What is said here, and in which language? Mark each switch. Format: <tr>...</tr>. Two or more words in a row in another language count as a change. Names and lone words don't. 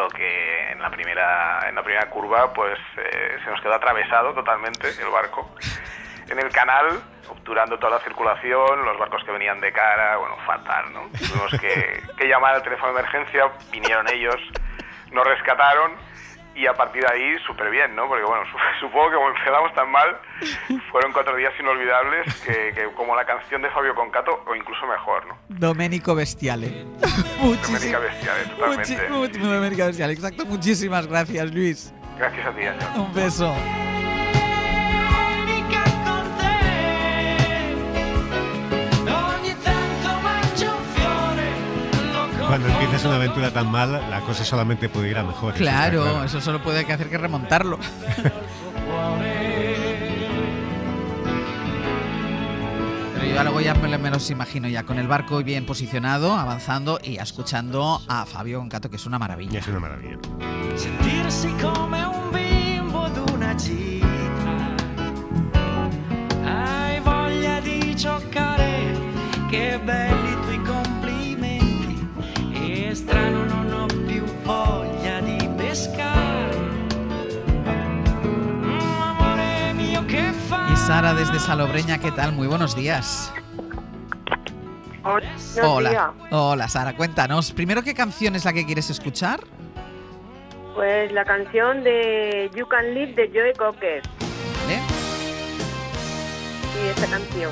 <es>Que en la primera curva pues se nos quedó atravesado totalmente el barco en el canal, obturando toda la circulación, los barcos que venían de cara, bueno, fatal, ¿no? Tuvimos que llamar al teléfono de emergencia, vinieron ellos, nos rescataron y a partir de ahí súper bien, ¿no? Porque bueno, supongo que como empezamos tan mal, fueron 4 días inolvidables que como la canción de Fabio Concato o incluso mejor, ¿no? Domenico Bestiale. Domenica Bestiale, totalmente. Domenica Bestiale, exacto. Muchísimas gracias, Luis. Gracias a ti, Ángel. Un beso. Cuando empiezas una aventura tan mal, la cosa solamente puede ir a mejor. eso está Claro, eso solo puede hacer que remontarlo. Pero yo luego ya me los imagino ya con el barco bien posicionado, avanzando y escuchando a Fabio Concato, que es una maravilla. Es una maravilla.</es> <it>Sentirsi come un bimbo d'una gita. Hai voglia di giocare, che belli i tuoi complimenti. E strano non ho più voglia di pescare. Amore mio, che fai?</it> <es>Y Sara desde Salobreña, ¿qué tal? Muy buenos días. Hola. Hola, Sara, cuéntanos. Primero, ¿qué canción es la que quieres escuchar? Pues la canción de You Can Live de Joe Cocker. ¿Vale? Y esta canción.</es>